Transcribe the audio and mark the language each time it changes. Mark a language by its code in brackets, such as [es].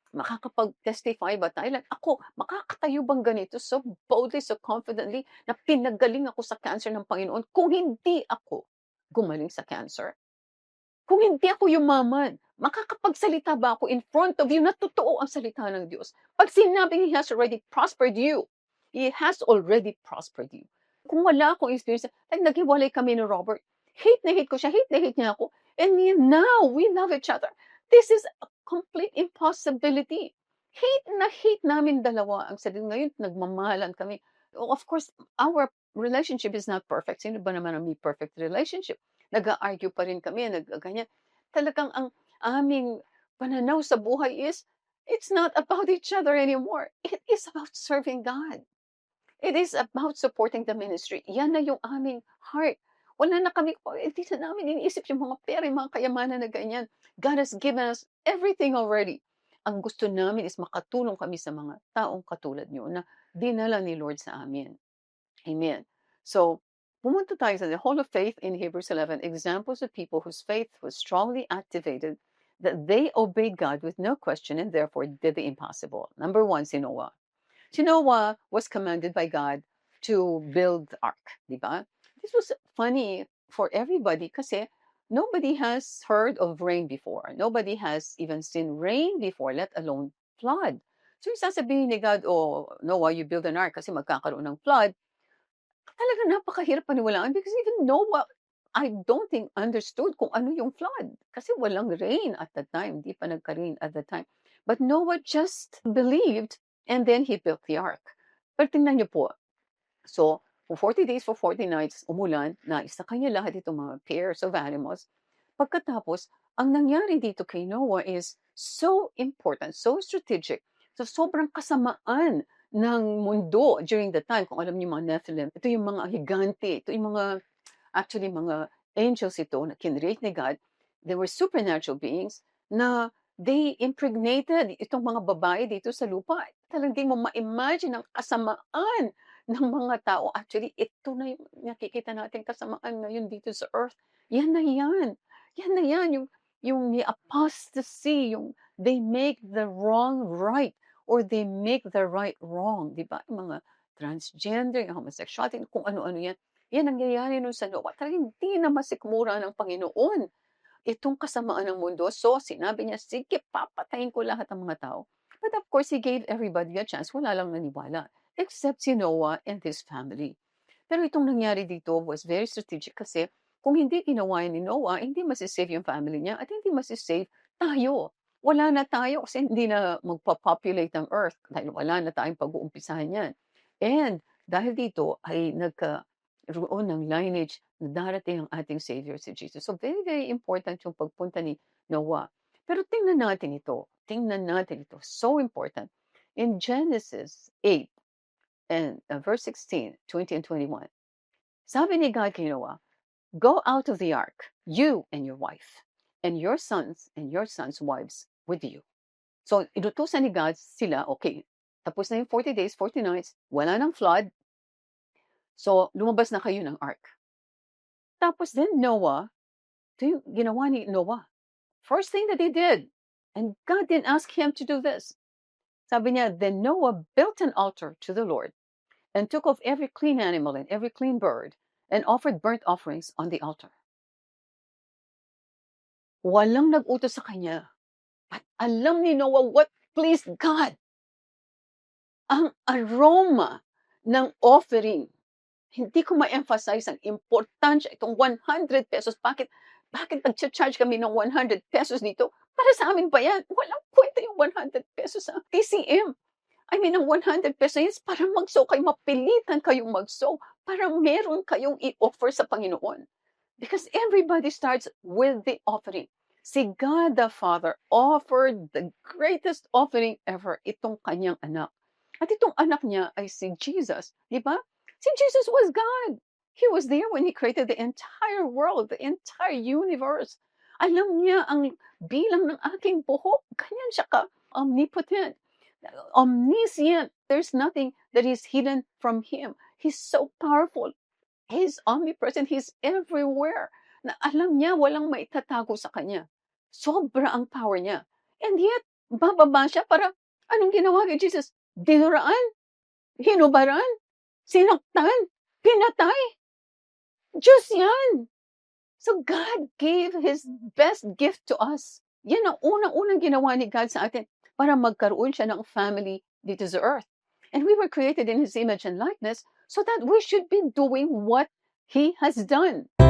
[tl] Makakapag-testify ba tayo? Like ako, makakatayo bang ganito [en] so boldly, so confidently [tl] na pinagaling ako sa cancer ng Panginoon kung hindi ako gumaling sa cancer? Kung hindi ako yumaman, makakapagsalita ba ako in front of you na totoo ang salita ng Diyos? Pag sinabing [en] He has already prospered you, He has already prospered you. [tl] Kung wala akong experience, like naghiwalay kami ni Robert, hate na hate ko siya, hate na hate niya ako, [en] and now we love each other. This is a complete impossibility. [tl] Hate na hate namin dalawa ang sarili. Ngayon, nagmamahalan kami. [en] Of course, our relationship is not perfect. [tl] Sino ba naman ang may perfect relationship? Nag-a-argue pa rin kami, ganyan. Talagang ang aming pananaw sa buhay [en] is, it's not about each other anymore. It is about serving God. It is about supporting the ministry. [tl] Yan na yung aming heart. Wala na kami, hindi na namin iniisip yung mga pera, yung mga kayamanan na ganyan. [en] God has given us everything already. [tl] Ang gusto namin is makatulong kami sa mga taong katulad nyo na dinala ni Lord sa amin. Amen. So, pumunta tayo sa [en] the Hall of Faith in Hebrews 11, examples of people whose faith was strongly activated, that they obeyed God with no question and therefore did the impossible. Number one, si Noah. Si Noah was commanded by God to build the ark, [tl] di ba? [en] This was funny for everybody kasi nobody has heard of rain before. Nobody has even seen rain before, let alone flood. So [tl] yung sasabihin ni [en] God, oh, Noah, you build an ark [tl] kasi magkakaroon ng [en] flood, [tl] talaga napakahirap paniwalaan [en] because even Noah, I don't think understood [tl] kung ano yung [en] flood. [tl] Kasi walang [en] rain at the time. [tl] Di pa nagka-rain [en] at the time. But Noah just believed and then he built the ark. [tl] Pero tingnan niyo po. So, for 40 days, for 40 nights, umulan, naisakay niya lahat itong mga pairs of animals. Pagkatapos, ang nangyari dito kay Noah is so important, so strategic. So, sobrang kasamaan ng mundo during the time. Kung alam niyo mga Nephilim, ito yung mga higante, ito yung mga, actually mga angels ito na kinreate ni God. [en] They were supernatural beings na they impregnated [tl] itong mga babae dito sa lupa. Talagang di mo ma-imagine ang kasamaan ng mga tao. Actually, ito na yung nakikita natin kasamaan ngayon dito sa earth. Yan na yan. Yan na yan. [en] Yung apostasy, yung they make the wrong right or they make the right wrong. [tl] Di ba? Yung mga transgender, yung homosexuality, kung ano-ano yan. Yan ang nangyayari nun sa Noah. Talagang hindi na masikmura ng Panginoon itong kasamaan ng mundo. So, sinabi niya, sige, papatayin ko lahat ng mga tao. [en] But of course, he gave everybody a chance. [tl] Wala lang naniwala. [en] Except si Noah and his family. [tl] Pero itong nangyari dito [en] was very strategic [tl] kasi kung hindi ginawa ni Noah, hindi masisave yung family niya at hindi masisave tayo. Wala na tayo kasi hindi na magpa-populate ang earth dahil wala na tayong pag-uumpisahan yan. And dahil dito ay nagkaroon ng lineage na darating ang ating Savior si Jesus. So very, very important yung pagpunta ni Noah. Pero tingnan natin ito. Tingnan natin ito. So important. [en] In Genesis 8 and verse 16, 20 and 21, [tl] sabi ni God kay Noah, [en] go out of the ark, you and your wife, and your sons wives with you. [tl] So, inutusan ni God sila, okay, tapos na yung 40 days, 40 nights, wala nang flood, so lumabas na kayo ng ark. Tapos then Noah, ito yung ginawa ni Noah. [en] First thing that he did, and God didn't ask him to do this. [tl] Sabi niya, [en] then Noah built an altar to the Lord and took off every clean animal and every clean bird and offered burnt offerings on the altar. [tl] Walang nag-utos sa kanya. At alam ni Noah [en] what pleased God. [tl] Ang aroma ng offering. Hindi ko ma-emphasize ang importansya itong 100 pesos. Bakit nag-charge kami ng 100 pesos dito? Para sa amin ba yan? Walang kwenta yung 100 pesos sa TCM. [en] I mean, [tl] ang 100 pesos para mag-sow kayo, mapilitan kayong mag-sow para meron kayong i-offer sa Panginoon. [en] Because everybody starts with the offering. Si God the Father offered the greatest offering ever, [tl] itong kanyang anak. At itong anak niya ay si Jesus. [en] Di ba? Si Jesus was God. He was there when He created the entire world, the entire universe. [tl] Alam niya ang bilang ng aking buhok. Ganyan siya ka-omnipotent. Omniscient. [en] There's nothing that is hidden from Him. He's so powerful. He's omnipresent. He's everywhere. [tl] Na alam niya, walang maitatago sa kanya. Sobra ang power niya. [en] And yet, [tl] bababa siya para, anong ginawa kay Jesus? Dinuraan? Hinubaran? Sinaktan? Pinatay? Diyos yan! [en] So God gave His best gift to us. [tl] Yan ang unang-unang ginawa ni God sa atin para magkaroon siya ng family dito sa earth. [en] And we were created in His image and likeness so that we should be doing what He has done.